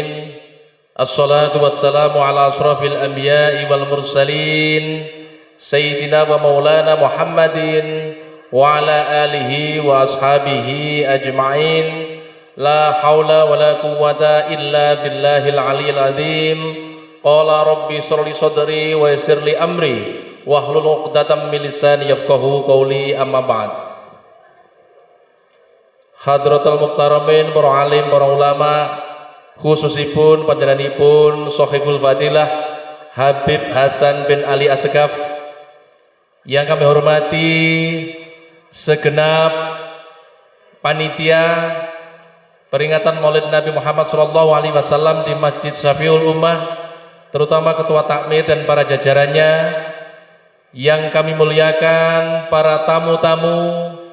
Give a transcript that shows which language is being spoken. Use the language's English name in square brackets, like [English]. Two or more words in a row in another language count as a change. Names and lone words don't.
[Arabic] الصلاة والسلام على أشرف الأنبياء والمرسلين سيدنا ومولانا محمد وعلى آله وأصحابه أجمعين. لا حول ولا قوة إلا بالله العلي العظيم. قال رب اشرح لي صدري ويسر لي أمري واحلل عقدة من لساني يفقهوا قولي أما بعد. حضرة المحترمين, [Indonesian] para alim, para ulama, [Javanese] khususipun panjenenganipun [Indonesian] Shahibul Fadilah Habib Hasan bin Ali Assegaf yang kami hormati, segenap panitia peringatan Maulid Nabi Muhammad SAW di Masjid Syafiul Ummah, terutama ketua takmir dan para jajarannya, yang kami muliakan para tamu-tamu